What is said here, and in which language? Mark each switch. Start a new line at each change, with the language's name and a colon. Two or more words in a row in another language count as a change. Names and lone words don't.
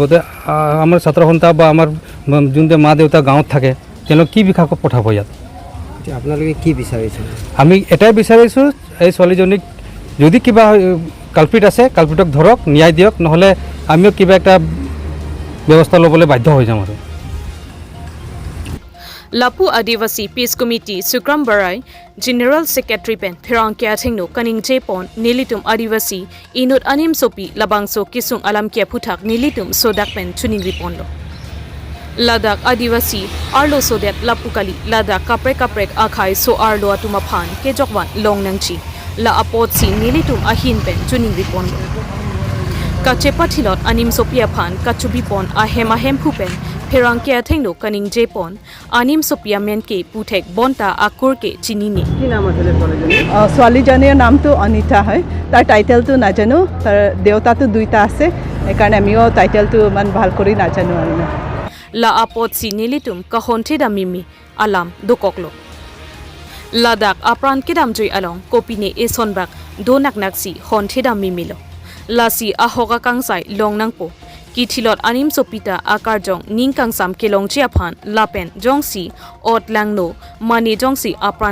Assamese: তে আমাৰ ছাত্ৰ সন্থা বা আমাৰ যোনটো মা দেউতা গাঁৱত থাকে, তেওঁলোক কি বিষয়ে পঠাব ইয়াত? আপোনালোকে কি বিচাৰিছে? আমি এটাই বিচাৰিছোঁ, এই ছোৱালীজনীক যদি কিবা কালপিট আছে, কালপিটক ধৰক, ন্যায় দিয়ক, নহ'লে আমিও কিবা একটা ব্যৱস্থা ল'বলৈ বাধ্য হৈ যাম। আৰু
Karbi: Lapu Adivasi Peace Committee Sukram Barai
English: General Secretary
Karbi: Pen Phirangkya Thingno Kaning Jepon Nilitum Adivasi Inut Anim Sopi Labangso Kisung Alam Kya Phuthak Nilitum Sodak Pen Chuning Riponlo Ladakh Adivasi Arlo Sodet Lapukali Ladakh Kaprek Akhai So Arlo Atumaphan Kejokwan Longnangchi La Apot Si Nilitum Ahin Pen Chuning Riponlo Kachepathilot Anim Sopia Phan Kachubipon Ahem Phupen Phirangkya Thingno Kaning Jepon Anim Sopia Menke Puthek Bonta Akurke Chinini
Assamese: কি নাম আছিলে ছোৱালীজনী? ছোৱালীজনীৰ নামটো অনিতা হয়। তাৰ টাইটেলটো নাজানো, তাৰ দেউতাটো দুইটা আছে, সেইকাৰণে আমিও টাইটেলটো ইমান ভাল কৰি নাজানো আৰু।
Karbi: La Apot Si Nilitum Kahonthi Damimi Alam Dokoklo Ladakh Apran Kedam Joy Along Kopine Esonbak Donaknaksi Honthi Damimilo Lasi Ahoga Kangsai Longnangpo Kitilot Anim Sopita Akarjong Ningkangsam Kelong Chiaphan Lapen Jongsi Ot Langno Mani Jongsi Apran